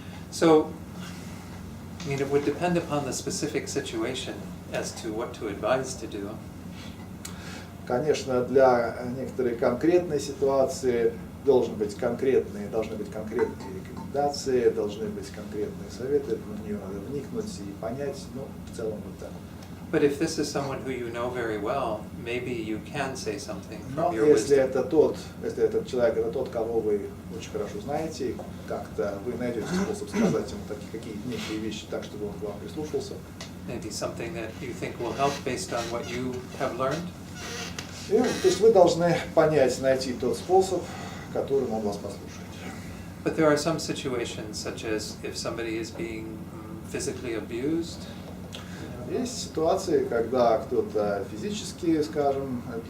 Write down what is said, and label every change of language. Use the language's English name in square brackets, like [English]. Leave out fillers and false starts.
[English] So, I mean, it would depend upon the specific situation as to what to advise to do. [Russian] Конечно, для некоторой конкретной ситуации должны быть конкретные рекомендации, должны быть конкретные советы, в нее надо вникнуть и понять, в целом вот так. [English] But if this is someone who you know very well, maybe you can say something [Russian] Но [English] from your [Russian] если [English] wisdom. [Russian] этот человек, это тот, кого вы очень хорошо знаете, как-то вы найдете способ сказать ему какие-то некие вещи так, чтобы он к вам прислушался. [English] Maybe something that you think will help based on what you have learned. [Russian] И, то есть вы должны понять, найти тот способ, которым он вас послушает. [English] But there are some situations, such as if somebody is being physically abused. [Russian] Есть ситуации, когда кто-то физически, скажем,